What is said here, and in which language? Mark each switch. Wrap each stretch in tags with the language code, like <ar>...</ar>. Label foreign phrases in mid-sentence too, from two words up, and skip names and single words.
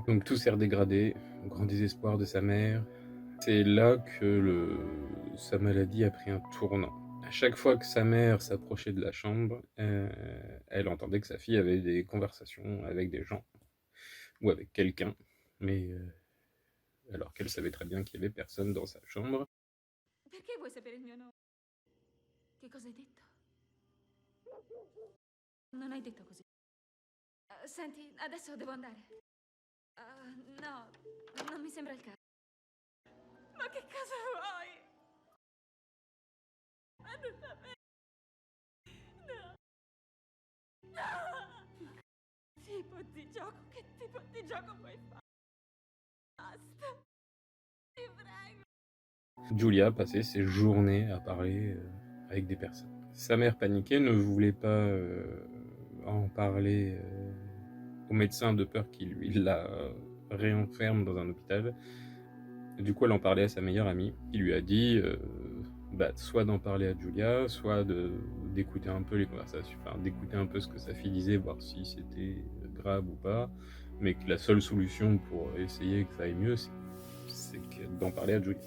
<fr>Donc tout s'est redégradé, au grand désespoir de sa mère. C'est là que sa maladie a pris un tournant. À chaque fois que sa mère s'approchait de la chambre, elle entendait que sa fille avait des conversations avec des gens, ou avec quelqu'un, mais alors qu'elle savait très bien qu'il n'y avait personne dans sa chambre.</fr> <it>Perché vuoi sapere il mio nome? Che cosa hai detto? Non hai detto così. Senti, adesso devo andare. No, non mi sembra il caso. Ma che cosa vuoi? Non da me. No. No. Tipo di gioco, che tipo di gioco vuoi fare? Basta. Ti prego.</it> <fr>Julia passait ses journées à parler avec des personnes. Sa mère paniquée, ne voulait pas en parler au médecin de peur qu'il la réenferme dans un hôpital. Et du coup, elle en parlait à sa meilleure amie, qui lui a dit soit d'en parler à Julia, soit d'écouter un peu les conversations, enfin d'écouter un peu ce que sa fille disait, voir si c'était grave ou pas, mais que la seule solution pour essayer que ça aille mieux, c'est d'en parler à Julia.</fr>